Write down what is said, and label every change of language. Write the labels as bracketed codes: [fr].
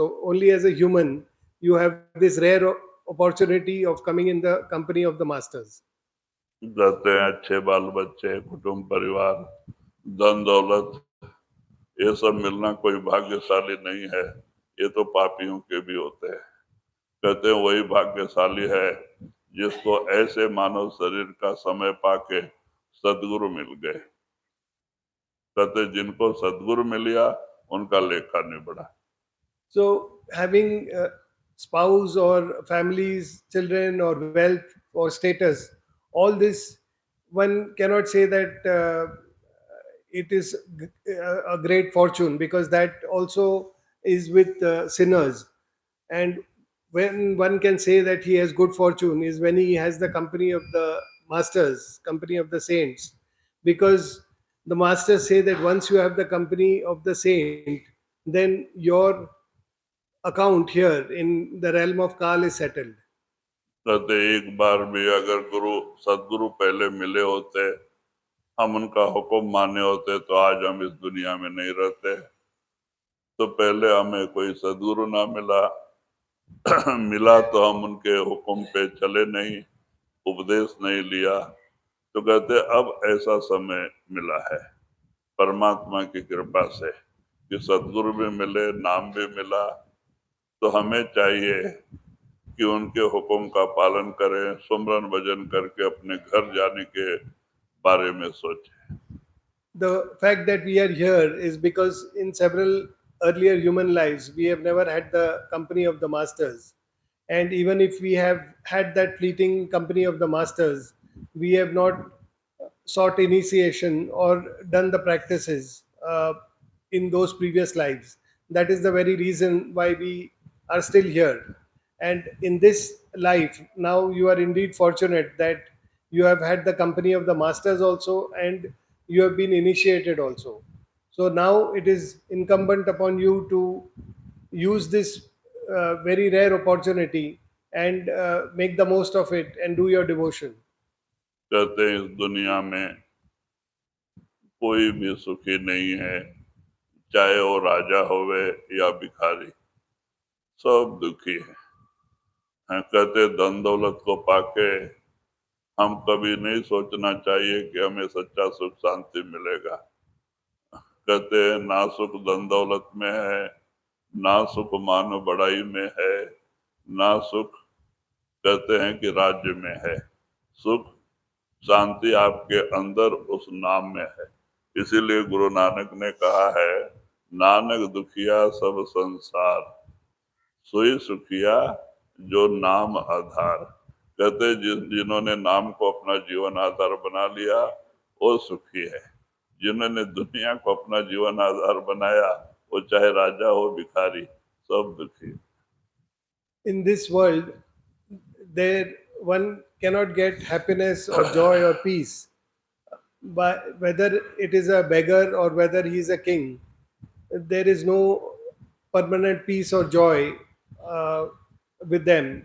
[en] So only as a human you have this rare opportunity of coming in the company of the masters. [hi] कहते हैं अच्छे बाल बच्चे, कुटुंब परिवार, धन दौलत, ये सब मिलना कोई भाग्यशाली नहीं है, ये तो पापियों के भी होते हैं। कहते हैं वही भाग्यशाली है जिसको ऐसे मानव शरीर का समय पाके सदगुरु मिल गए। कहते जिनको सदगुरु मिल गया उनका लेखा नहीं बढ़ा। [en] So having spouse or families, children or wealth or status, all this, one cannot say that it is a great fortune, because that also is with sinners. And when one can say that he has good fortune is when he has the company of the masters, company of the saints, because the masters say that once you have the company of the saint, then your account here in the realm of Kal is settled. [hi] कहते एक बार भी अगर गुरु सदगुरु पहले मिले होते, हम उनका हुक्म माने होते, तो आज हम इस दुनिया में नहीं रहते। तो पहले हमें कोई सदगुरु ना मिला मिला तो हम उनके हुक्म पे चले नहीं, उपदेश नहीं लिया। तो कहते अब ऐसा समय मिला है परमात्मा की कृपा से कि सदगुरु भी मिले, नाम भी मिला। तो हमें चाहिए कि उनके हुक्म का पालन करें, सुमरन भजन करके अपने घर जाने के बारे में सोचें। [en] The fact that we are here is because in several earlier human lives, we have never had the company of the masters. And even if we have had that fleeting company of the masters, we have not sought initiation or done the practices in those previous lives. That is the very reason why we are still here. And in this life, now you are indeed fortunate that you have had the company of the masters also, and you have been initiated also. So now it is incumbent upon you to use this very rare opportunity and make the most of it and do your devotion. [hi] कहते हैं इस दुनिया में कोई भी सुखी नहीं है, चाहे वो राजा होवे या भिखारी, सब दुखी है। कहते धन दौलत को पाके हम कभी नहीं सोचना चाहिए कि हमें सच्चा सुख शांति मिलेगा। कहते हैं ना सुख धन दौलत में है, ना सुख मानव बढ़ाई में है, ना सुख कहते हैं कि राज्य में है। सुख शांति आपके अंदर उस नाम में है। इसीलिए गुरु नानक ने कहा है, नानक दुखिया सब संसार, सोई सुखिया जो नाम आधार। कहते जिन्होंने नाम को अपना जीवन आधार बना लिया वो सुखी है। जिन्होंने दुनिया को अपना जीवन आधार बनाया, वो चाहे राजा हो भिखारी, सब दुखी। [en] In this world, there one cannot get happiness or joy or peace, but whether it is a beggar or whether he is a king, there is no permanent peace or joy uh, with them.